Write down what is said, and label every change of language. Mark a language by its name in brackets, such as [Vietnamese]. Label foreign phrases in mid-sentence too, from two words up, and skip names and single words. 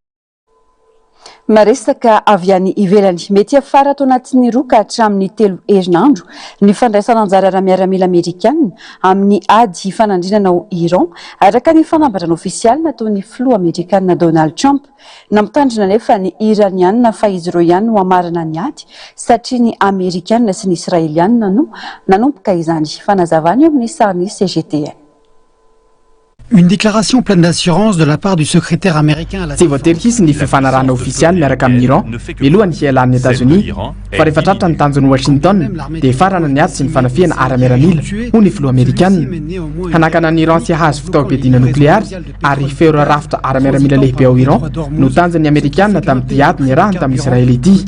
[Malagasy] Maresaka avy any ivelany mety afara ato anatin'ny 2 ka hatramin'ny 3 herinandro ny fandraisana anjara ara-miaramila Amerikanina amin'ny ady fanandrinana ao Iran araka ny fanambarana ofisialy nataon'ny filoha Amerikanina Donald Trump namitandrina nefa ny Iranianina fa izy ireo ihany no amarana ny ady satria ny Amerikanina sy ny Israelianina no nanomboka izany fanazavany amin'ny sariny CGTN. [French] Une déclaration pleine d'assurance de la part du secrétaire américain à la [Malagasy] voatery ny fifanarahana ofisialy miaraka amin'ny Iran milohany hialan'ny États-Unis fa rehefa tratra ny tanjon'ny Washington dia farana ny ady sy ny fanafiana ara-miaramila ho ny filoha Amerikanina hanakana ny Iran sy hahazo fitaovam-piadiana nokleary ary feora rafitra ara-miaramila lehibe ao Iran no tanjon'ny Amerikanina tamin'ity ady niarahany tamin'ny Israely ity.